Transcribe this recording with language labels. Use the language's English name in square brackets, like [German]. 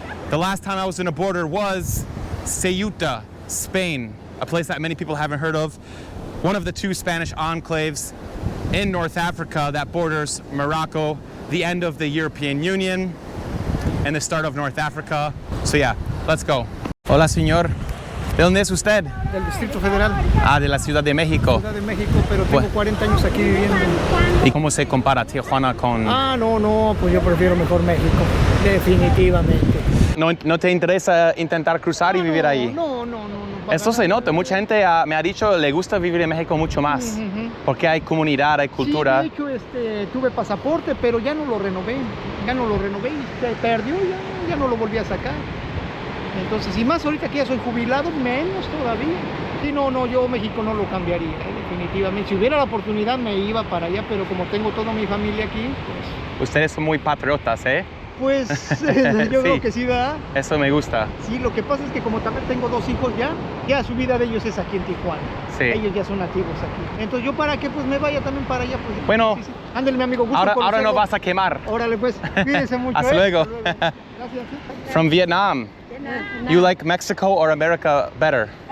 [English] The last time I was in a border was Ceuta, Spain, a place that many people haven't heard of. One of the 2 Spanish enclaves in North Africa that borders Morocco, the end of the European Union, and the start of North Africa. So yeah, let's go. [Spanish] Hola, señor. ¿De dónde es usted? Del Distrito Federal. Ah, de la Ciudad de México. Ciudad de México, pero tengo 40 años aquí viviendo. ¿Y cómo se compara Tijuana con...? Ah, no, pues yo prefiero mejor México, definitivamente. ¿No te interesa intentar cruzar y vivir ahí? No. Eso se nota. Mucha gente me ha dicho le gusta vivir en México mucho más. Porque hay comunidad, hay cultura. Sí, de hecho, tuve pasaporte, pero ya no lo renové. Y se perdió, ya no lo volví a sacar. Entonces, y más ahorita que ya soy jubilado, menos todavía. Sí, no, yo México no lo cambiaría, definitivamente. Si hubiera la oportunidad me iba para allá, pero como tengo toda mi familia aquí, pues... Ustedes son muy patriotas, ¿eh? Pues yo creo que sí, ¿verdad? Eso me gusta. Sí, lo que pasa es que como también tengo 2 hijos ya su vida de ellos es aquí en Tijuana. Sí. Ellos ya son nativos aquí. Entonces yo para que pues me vaya también para allá. Pues, bueno, sí. Ándale, mi amigo. Ahora no vas a quemar. Órale pues, cuídense mucho. Hasta luego. Gracias. [English] From Vietnam. You like Mexico or America better?